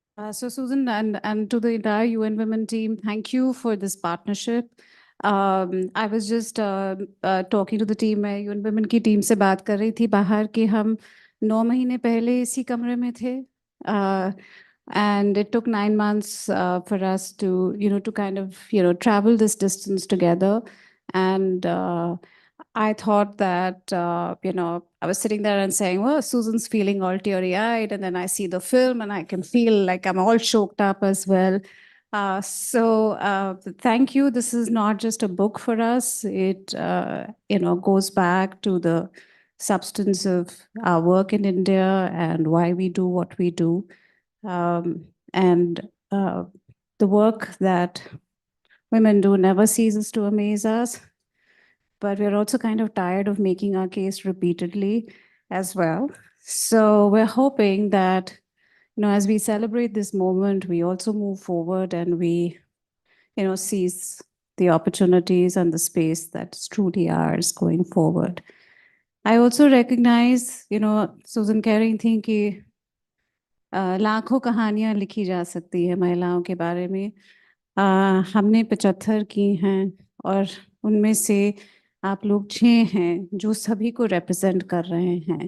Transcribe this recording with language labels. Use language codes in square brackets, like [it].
[en] So Susan and to the entire UN Women team, thank you for this partnership. I was just talking to the team, [hi] मैं UN Women की team से बात कर रही थी बाहर कि हम 9 महीने पहले इसी कमरे में थे. [en] And it took 9 months for us to, to kind of, travel this distance together. And I thought that, I was sitting there and saying, well, Susan's feeling all teary-eyed. And then I see the film and I can feel like I'm all choked up as well. So thank you. This is not just a book for us. It, goes back to the substance of our work in India and why we do what we do. And the work that women do never ceases to amaze us. But we're also kind of tired of making our case repeatedly as well. So we're hoping that, as we celebrate this moment, we also move forward and we, seize the opportunities and the space that's truly ours going forward. I also recognize, [hi] Susan कह रही थी कि लाखों कहानियां लिखी जा सकती है महिलाओं के बारे में। हमने 75 की हैं और उनमें से आप लोग 6 हैं जो सभी को रिप्रेजेंट कर रहे हैं।